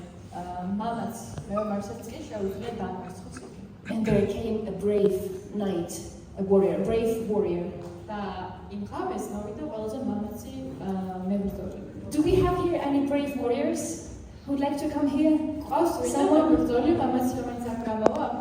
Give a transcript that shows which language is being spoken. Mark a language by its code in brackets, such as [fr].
[ka] მამაც მეომარსაც კი შეუძლია დამარცხოს. [en] And there came a brave knight, a brave warrior. [ka] და იმ ღამეს მოვიდა ყველაზე მამაცი მებრძოლი. [en] Do we have here any brave warriors who'd like to come here? [ka] ყავს ვინმე მებრძოლი მამაცი რომელიც აქ გამოვა?